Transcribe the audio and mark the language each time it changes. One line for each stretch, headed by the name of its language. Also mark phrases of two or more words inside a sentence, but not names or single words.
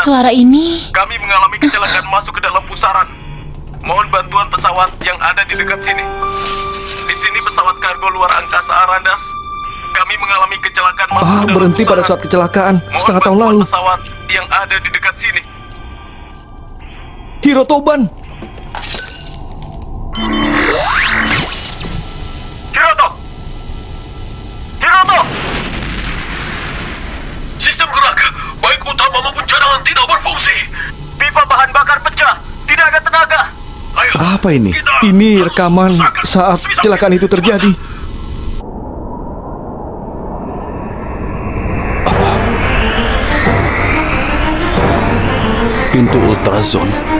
Indonesian: Suara ini... Kami mengalami kecelakaan masuk ke dalam pusaran. Mohon bantuan pesawat yang ada di dekat sini. Di sini pesawat kargo luar angkasa Arandas. Kami mengalami kecelakaan masuk ke dalam Berhenti pada pusaran. saat kecelakaan Mohon setengah tahun bantuan lalu. pesawat yang ada di dekat sini. Hiroto Ban. Hiroto! Hiroto! Sistem gerak, baik utama maupun cadangan tidak berfungsi. Pipa bahan bakar pecah, tidak ada tenaga. Ayo, Apa ini? Ini rekaman saat kecelakaan itu terjadi. Pintu ultrazone.